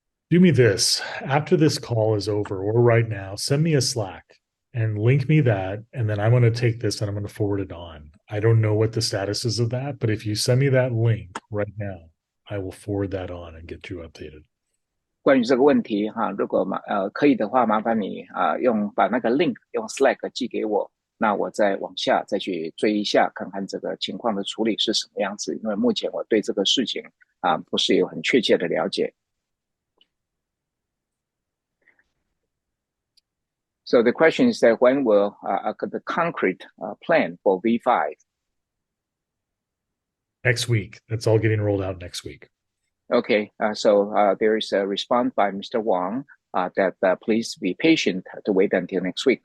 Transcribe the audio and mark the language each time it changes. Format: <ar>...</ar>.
<en>Do me this. After this call is over or right now, send me a Slack and link me that. And then I'm going to take this and I'm going to forward it on. I don't know what the status is of that, but if you send me that link right now, I will forward that on and get you updated.</en> <zh>关于这个问题如果可以的话，麻烦你把那个 link 用 Slack 寄给我。那我再往下再去追一下，看看这个情况的处理是什么样子。因为目前我对这个事情不是有很确切的了解。</zh> <en>So the question is that when will the concrete plan for V5? Next week. That's all getting rolled out next week. Okay, so there is a response by Mr. Wang that please be patient to wait until next week.</en>